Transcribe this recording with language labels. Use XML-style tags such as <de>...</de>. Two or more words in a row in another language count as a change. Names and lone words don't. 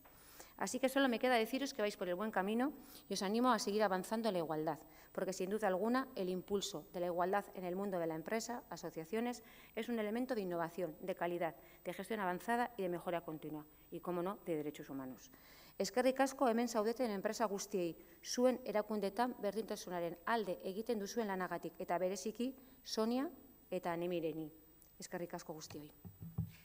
<es>Así que solo me queda deciros que vais por el buen camino y os animo a seguir avanzando en la igualdad, porque sin duda alguna el impulso de la igualdad en el mundo de la empresa, asociaciones, es un elemento de innovación, de calidad, de gestión avanzada y de mejora continua, y, como no, de derechos humanos.</es> <eu>Eskerrik asko hemen zaudeten enpresa guztiei, zuen erakundetan berdintasunaren alde egiten duzuen lanagatik, eta bereziki Sonia eta Nemireni. Eskerrik asko guztioi.</eu>